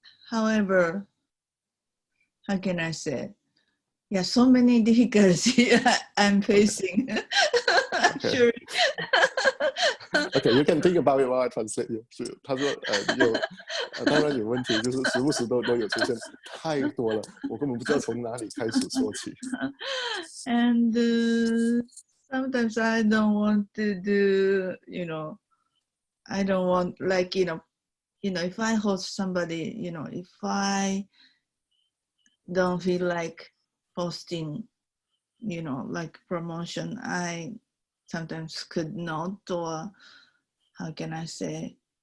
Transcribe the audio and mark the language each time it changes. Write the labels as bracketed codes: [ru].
[en] However, how can I say? Yeah, so many difficulties I'm facing. Okay. Sure. Okay, you can think about it while I translate you. [zh] 是他说当然有问题，就是时不时都有出现，太多了，我根本不知道从哪里开始说起。 [en] And sometimes I don't want to do, I don't want like, if I host somebody, if I don't feel like posting, like promotion, I sometimes could not, or how can I say?